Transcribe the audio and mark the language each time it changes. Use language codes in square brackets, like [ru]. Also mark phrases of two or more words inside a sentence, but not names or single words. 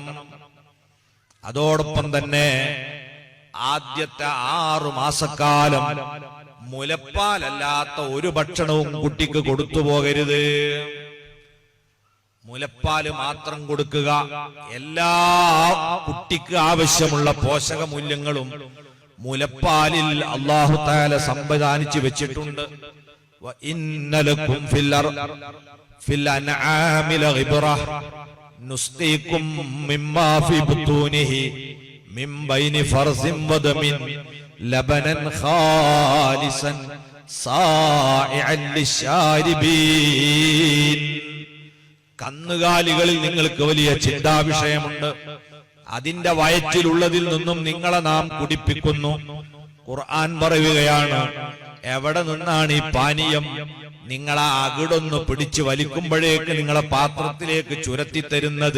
[ml] അതോടൊപ്പം തന്നെ ആദ്യത്തെ 6 മാസക്കാലം മുലപ്പാലല്ലാത്ത ഒരു ഭക്ഷണവും കുട്ടിക്ക് കൊടുത്തു പോകരുത്. മുലപ്പാല് മാത്രം കൊടുക്കുക. എല്ലാ കുട്ടിക്ക് ആവശ്യമുള്ള പോഷക മൂല്യങ്ങളും മുലപ്പാലിൽ [ar] الله تعالى [ml] സംവിധാനിച്ചു വെച്ചിട്ടുണ്ട്. [ar] وَإِنَّ لَكُمْ فِي الْأَنْعَامِ لَعِبْرَةً نُسْقِيكُم مِّمَّا فِي بُطُونِهِ مِن بَيْنِ فَرْثٍ وَدَمٍ لَبَنًا خَالِصًا صَائِغًا لِلشَّارِبِينَ. [ml] കന്നുകാലികളിൽ നിങ്ങൾക്ക് വലിയ ചിന്താവിഷയമുണ്ട്. അതിന്റെ വയറ്റിലുള്ളതിൽ നിന്നും നിങ്ങളെ നാം കുടിപ്പിക്കുന്നു. ഖുർആൻ പറയുകയാണ്, എവിടെ നിന്നാണ് ഈ പാനീയം? നിങ്ങളെ അകിടൊന്ന് പിടിച്ചു വലിക്കുമ്പോഴേക്ക് നിങ്ങളെ പാത്രത്തിലേക്ക് ചുരത്തി തരുന്നത്.